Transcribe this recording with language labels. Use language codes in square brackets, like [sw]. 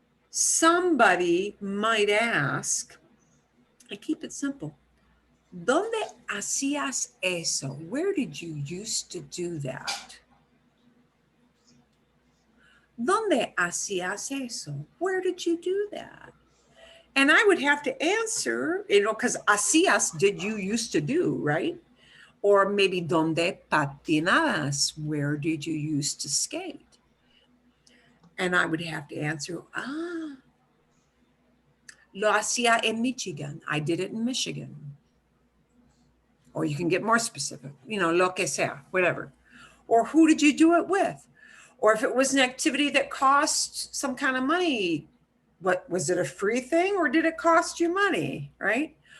[en] Somebody might ask, I keep it simple, [es] ¿Dónde hacías eso? [en] Where did you used to do that? [es] ¿Dónde hacías eso? [en] Where did you do that? And I would have to answer, because hacías, did you used to do, right? Or maybe [es] ¿Dónde patinabas? [en] Where did you used to skate? And I would have to answer, [es] lo hacía en Michigan. [en] I did it in Michigan. Or you can get more specific, [es] lo que sea, [en] whatever. Or who did you do it with? Or if it was an activity that cost some kind of money, what was it, a free thing or did it cost you money, right?